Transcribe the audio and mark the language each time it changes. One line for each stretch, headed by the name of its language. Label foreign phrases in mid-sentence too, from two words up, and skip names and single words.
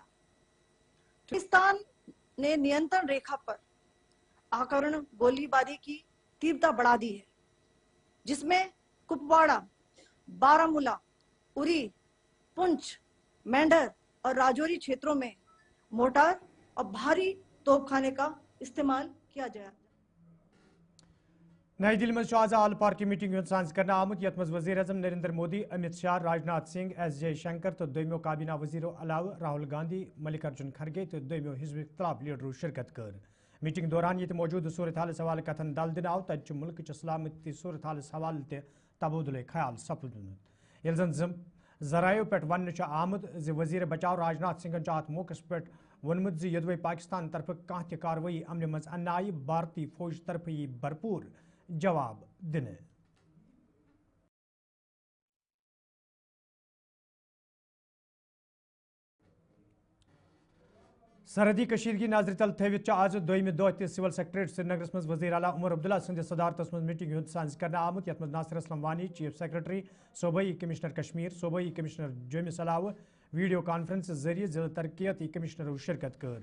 Hindi: पाकिस्तान ने नियंत्रण रेखा पर आक्रमण गोली बारी की तीव्रता बढ़ा दी है, जिसमें कुपवाड़ा, बारामूला, उरी, पुंछ, मेंढर और राजौरी क्षेत्रों में मोर्टार और भारी तोप ख़ाने का इस्तेमाल किया जाया.
Kashmiri: نئی دلی مز آز
English: all party meeting
Kashmiri: ہند سانز کرنا آمت یت مز وزیر اعظم نریندر مودی، امت شاہ، راجناتھ سنگھ، ایس جے شنکر تو دویمو کابینہ وزیرو علاوہ راہل گاندھی، ملکارجن کھرگے تو دویمو حزب اختلاف لیڈرو شرکت کر۔ میٹنگ دوران یہ موجودہ صورت حالس حوالہ کتھن دل دن آو تت ملک چہ سلامتی صورت حالس حوالہ تہ تبادلہ خیال سپدمت۔ یل زن ذرائع پہ ون آمد وزیر بچاؤ راجناتھ سنگھن ات موقع پہ وونمت یدوے پاکستان طرف کانہ تہ کاروٲیی عملہ مز انہ آئی بھارتی فوج طرف یی بھرپور جواب دن۔ سرحدی کشیدگی نظر تل تھوت آز دویمہ دہ تہ
English: civil secretariat
Kashmiri: سری نگرس مز وزیر اعلیٰ عمر عبداللہ سندس صدارتس مز میٹنگ ہند سانز کرنا آمت یت مز ناصر اسلم وانی،
English: chief secretary,
Kashmiri: صوبائی کمشنر کشمیر، صوبائی کمشنر جومس علاوہ
English: video conference
Kashmiri: ذریعہ ضلع ترقیاتی کمشنرو شرکت کر۔